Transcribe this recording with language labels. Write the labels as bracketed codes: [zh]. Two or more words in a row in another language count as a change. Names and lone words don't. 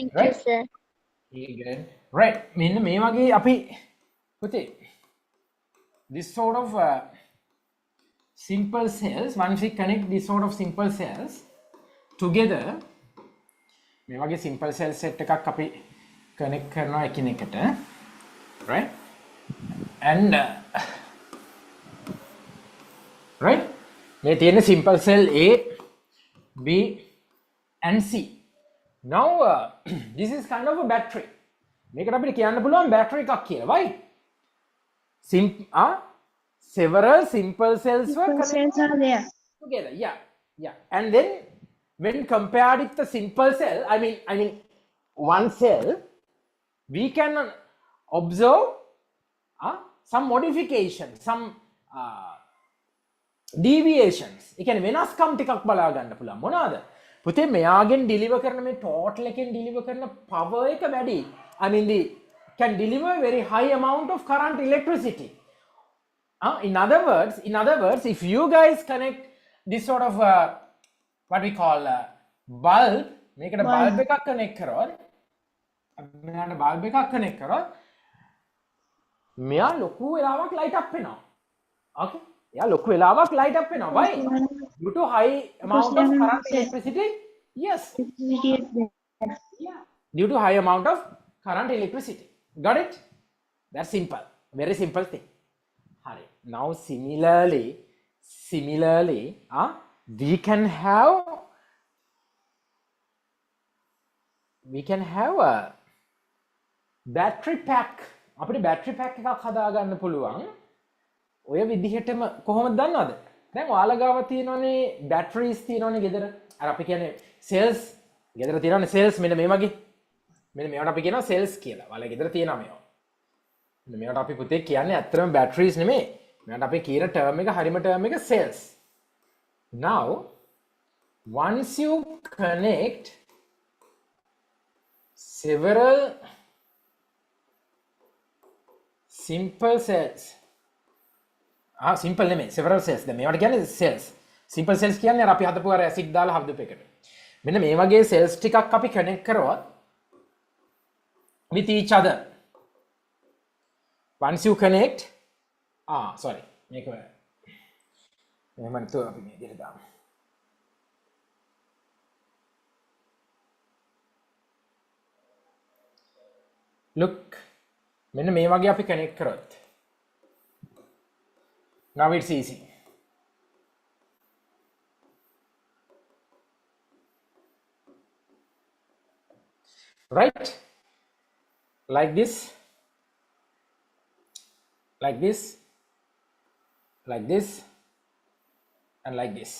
[en] Thank you, sir. right [si] මෙන්න මේ වගේ අපි පුතේ [en] this sort of simple cells, once we connect this sort of simple cells together, [si] මේ වගේ [en] simple cell set [si] එකක් අපි connect කරනවා එකිනෙකට, [en] right? And right [si] මේ තියෙන [en] simple cell A, B and C. Now this is kind of a battery. [si] මේකට අපිට කියන්න පුළුවන් battery එකක් කියලා, [en] right? Several simple cells were Simple cells connected are there. together. Yeah. And then when compared with the simple cell, I mean one cell, we can observe some modification, some deviations. [si] ඒ කියන්නේ වෙනස්කම් ටිකක් බලා ගන්න පුළුවන්. මොනවාද? පුතේ මෙයාගෙන් deliver කරන මේ total එකෙන් deliver කරන power එක වැඩි. [en] I mean the can deliver very high amount of current electricity. In other words, if you guys connect this sort of what we call bulb, make it a bulb [si] එකක් connect කරොත්, මෙයාට bulb එකක් connect කරොත්, මෙයා ලොකු වෙලාවක් light up වෙනවා. Okay? එයා ලොකු වෙලාවක් [en] light up [si] වෙනවා. Why? [en] Due to high amount of current electricity. Yes. Yeah. Due to high amount of current electricity. Got it? That's simple. Very simple thing. Now similarly, we can have a battery pack. [si] අපිට battery pack එකක් හදා ගන්න පුළුවන්. ඔය විදිහටම කොහොමද දන්නවද? දැන් ඔයාලා ගාව තියෙනවනේ batteries තියෙනවනේ ගෙදර. අර අපි කියන්නේ cells. ගෙදර තියෙනවනේ cells මෙන්න මේ වගේ. මෙන්න මේවට අපි කියනවා cells කියලා. ඔයාලා ගෙදර තියෙනවා මේවා. මෙන්න මේවට අපි පුතේ කියන්නේ ඇත්තටම batteries නෙමෙයි. මේකට අපි කියන term එක හරිම term එක cells. [en] Now once you connect several simple cells, simple නෙමෙයි several cells. [si] දැන් මේවට කියන්නේ cells. [en] simple cells [si] කියන්නේ අර අපි හදපු අර acid දාලා හදපු එකට. මෙන්න මේ වගේ cells ටිකක් අපි connect කරොත් [en] with each other. Once you connect, sorry, [si] මේක මෙහෙම නැතුව අපි මේ විදිහට දාමු. Look, මෙන්න මේ වගේ අපි connect කරොත්. [en] Now it's easy. Right? Like this. Like this, and like this.